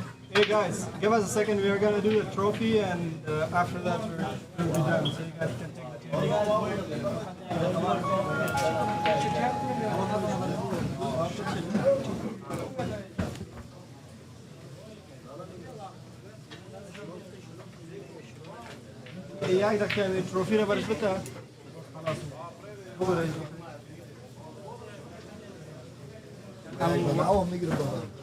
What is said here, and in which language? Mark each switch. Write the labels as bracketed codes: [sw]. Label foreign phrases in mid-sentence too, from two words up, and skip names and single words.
[en] Hey guys, give us a second. We are gonna do the trophy, and after that we'll be done. So you guys can take the team. [cs] Jak tak ten trophy nebudeš vytáhat? [ar] معاهم ميكروفون.